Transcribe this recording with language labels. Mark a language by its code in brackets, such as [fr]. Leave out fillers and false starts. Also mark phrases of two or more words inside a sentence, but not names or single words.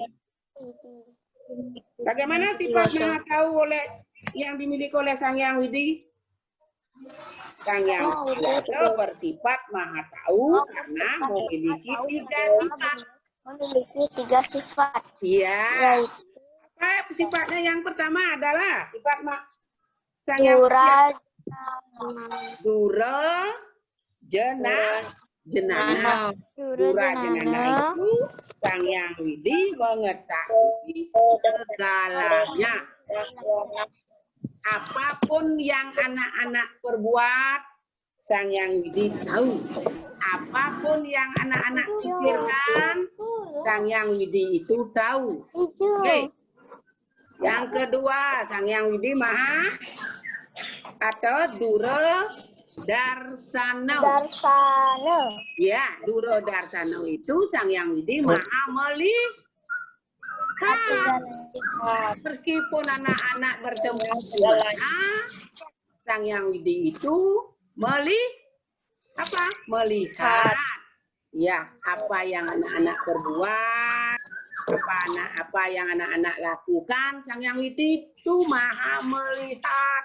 [id] Bagaimana sifat maha tahu yang dimiliki oleh Sang Hyang Widi? Sang Hyang Widi bersifat maha tahu karena memiliki tiga sifat. Iya. Apa sifatnya? Yang pertama adalah sifat Sang Hyang Widi. Dura Jenana itu Sang Hyang Widi mengetahui segalanya. Apapun yang anak-anak perbuat, Sang Hyang Widi tahu. Apapun yang anak-anak pikirkan, Sang Hyang Widi itu tahu. Oke. Yang kedua, Sang Hyang Widi maha atau Dura Darsano. Ya, Dura Darsano itu Sang Hyang Widi maha melihat. Meskipun anak-anak bersembunyi, Sang Hyang Widi itu melihat. Ya, apa yang anak-anak perbuat, apa yang anak-anak lakukan, Sang Hyang Widi itu maha melihat.